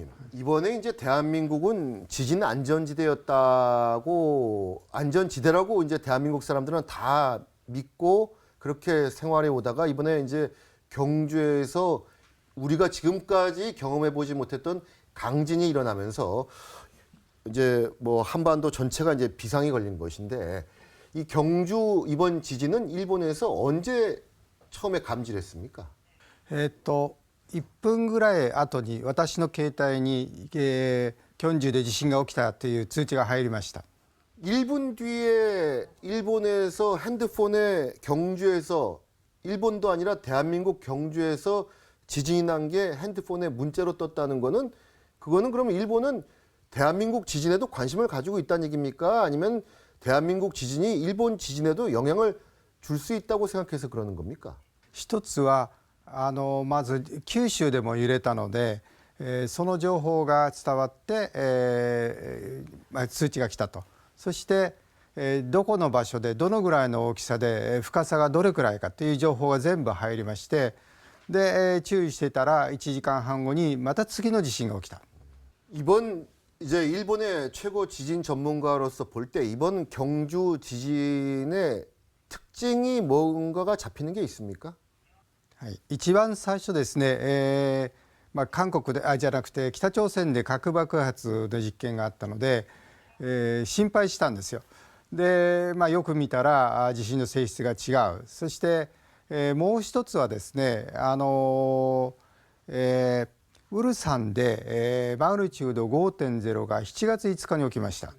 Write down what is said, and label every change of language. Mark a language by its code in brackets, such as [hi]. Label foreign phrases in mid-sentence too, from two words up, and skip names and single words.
[ko] 이번에 이제 대한민국은 지진 안전지대라고 이제 대한민국 사람들은 다 믿고 그렇게 생활해 오다가 이번에 이제 경주에서 우리가 지금까지 경험해 보지 못했던 강진이 일어나면서 이제 한반도 전체가 이제 비상이 걸린 것인데 이 경주 이번 지진은 일본에서 언제 처음에 감지했습니까? [ja] 1 分ぐらい後に私の携帯に、キョンジュで地震が起きたという通知が入りました。 [ko] 1분 뒤에 일본에서 핸드폰에 경주에서 일본도 아니라 대한민국 경주에서 지진이 난 게 핸드폰에 문자로 떴다는 거는 그거는 그러면 일본은 대한민국 지진에도 관심을 가지고 있다는 얘기입니까? 아니면 대한민국 지진이 일본 지진에도 영향을 줄 수 있다고 생각해서 그러는 겁니까? [ja] 一つはまず九州でも揺れたので、その情報が伝わって、通知が来たと。そして、どこの場所でどのぐらいの大きさで深さがどれくらいかという情報が全部入りまして、で、注意していたら1時間半後にまた次の地震が起きた。 이번 이제 일본의 최고 지진 전문가로서 볼 때 이번 경주 지진의 특징이 뭔가가 잡히는 게 있습니까? はい、一番最初ですね、韓国でじゃなくて北朝鮮で核爆発の実験があったので、心配したんですよ。で、よく見たら地震の性質が違う。そして、もう一つはですね、ウルサンで、マグニチュード 5.0 が7月5日に起きました。